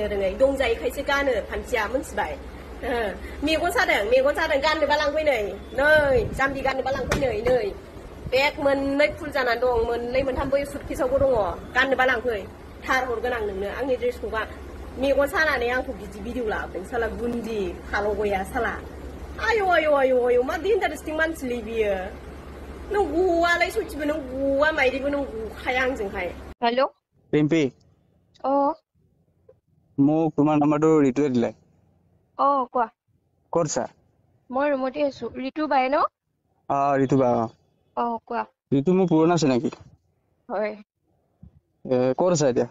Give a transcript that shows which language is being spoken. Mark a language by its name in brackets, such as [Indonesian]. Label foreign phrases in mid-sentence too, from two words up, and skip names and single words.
[Bodo] रोङै दंजायोखायसो गानो फान्थिया मिथिबाय मेगन सादों गाननोबा लांफै नै जाम्बि गाननोबा लांफै नै बेग मोननै फुल जानानै दं मोननै मोनथाम बै सुटकेसावबो दङ गाननोबा लांफै थार हरगोन आं नोंनो आंनि ड्रेसखौ मेगन सानानै आंखौ बिदि भिडिअ लाबोदों साला गुन्दी खाल' गया साला आयु मा डेन्जारेस्टिं मानसिलै बियो नों गवालाय सयथिबो नों गवा माइरिबो नों गखाया आंजोंहाय हेलो [Assamese] টেম্পি মোক তোমাৰ নাম্বাৰটো ঋতুৱে দিলে কোৱা ক'ত আছা মই ৰুমতে আছো ঋতু বাই ন ঋতু বা কোৱা ঋতু মোৰ পুৰণা চিনাকি হয় ক'ত আছা এতিয়া